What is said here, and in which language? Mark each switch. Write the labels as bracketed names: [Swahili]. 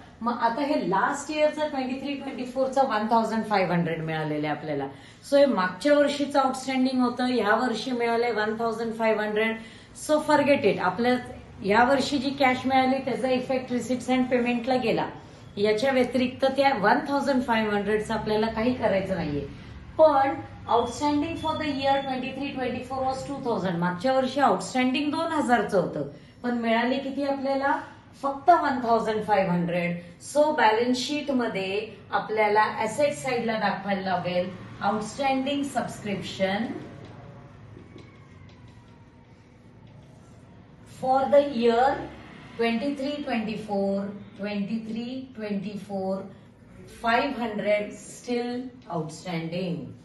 [Marathi] मग आता हे लास्ट इयरचं 23-24चं 1,500 मिळालेलं आहे आपल्याला. सो हे मागच्या वर्षीचं आउटस्टँडिंग होतं, ह्या वर्षी मिळालंय 1,500. [English] So forget it. [Marathi] आपल्या या वर्षी जी कॅश मिळाली त्याचा इफेक्ट रिसिट्स अँड पेमेंटला गेला. याच्या व्यतिरिक्त त्या 1,500चं आपल्याला काही करायचं नाहीये. [English] पण outstanding for the year 23-24 was 2,000. [Marathi] मागच्या वर्षी आउटस्टँडिंग 2,000चं होतं, पण मिळाले किती आपल्याला फक्त 1,500. सो बॅलन्स शीट मध्ये आपल्याला ऍसेट साइडला दाखवायला लागेल [English] Outstanding subscription for the year 23-24 500 still outstanding.